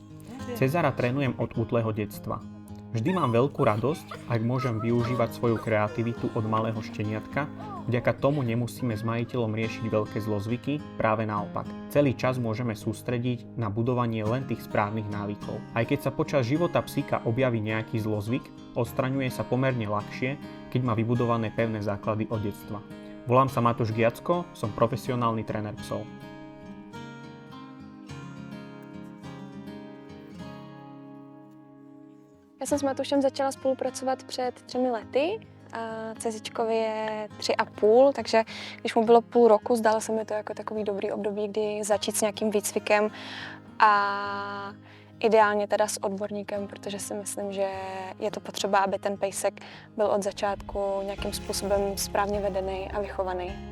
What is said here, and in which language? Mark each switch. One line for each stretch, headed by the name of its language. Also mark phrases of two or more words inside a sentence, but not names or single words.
Slovak: Cezara trénujem od útleho detstva. Vždy mám veľkú radosť, ak môžem využívať svoju kreativitu od malého šteniatka, vďaka tomu nemusíme s majiteľom riešiť veľké zlozvyky, práve naopak. Celý čas môžeme sústrediť na budovanie len tých správnych návykov. Aj keď sa počas života psíka objaví nejaký zlozvyk, odstraňuje sa pomerne ľahšie, keď má vybudované pevné základy od detstva. Volám sa Matúš Giacko, som profesionálny tréner psov.
Czech: Já jsem s Matušem začala spolupracovat před 3 lety. Cezičkovi je 3,5, takže když mu bylo půl roku, zdalo se mi to jako takový dobrý období, kdy začít s nějakým výcvikem a ideálně teda s odborníkem, protože si myslím, že je to potřeba, aby ten pejsek byl od začátku nějakým způsobem správně vedený a vychovaný.